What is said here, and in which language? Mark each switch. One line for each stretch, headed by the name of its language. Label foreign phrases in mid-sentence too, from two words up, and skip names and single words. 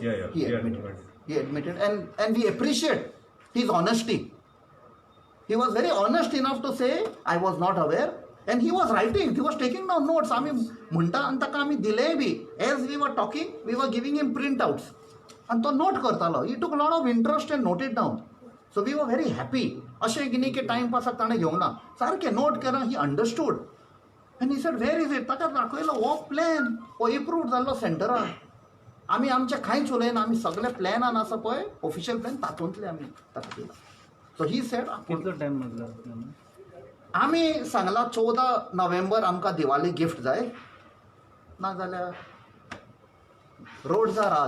English: Yeah. he admitted. He admitted, and we appreciate his honesty. He was very honest enough to say, I was not aware, and he was writing, he was taking down notes.
Konkani: आम्ही म्हणटा आनी ताका आमी दिलेय बी.
English: As we were talking, we were giving him printouts.
Konkani: आणि तो नोट करतालो.
English: He took a lot of interest and noted down. So we were very happy.
Konkani: अशें की न्ही की टायमपासाक ताणें घेवंक ना. सारकें नोट केलां,
English: he understood. And he said, where is it?
Konkani: ताका दाखयलो हो प्लॅन, हो एप्रूव्ड जाल्लो सेंटरान. आमी आमचें कांयच उलयना, आमी सगळे प्लॅनान आसा पळय
English: official plan
Konkani: तातूंतले आमी ताका दिला.
English: so he said
Konkani: कितलो टाइम लागला आमी सांगला 14 नोव्हेंबर आमकां दिवाली गिफ्ट जाय, नाजाल्यार
English: roads are
Konkani: आज.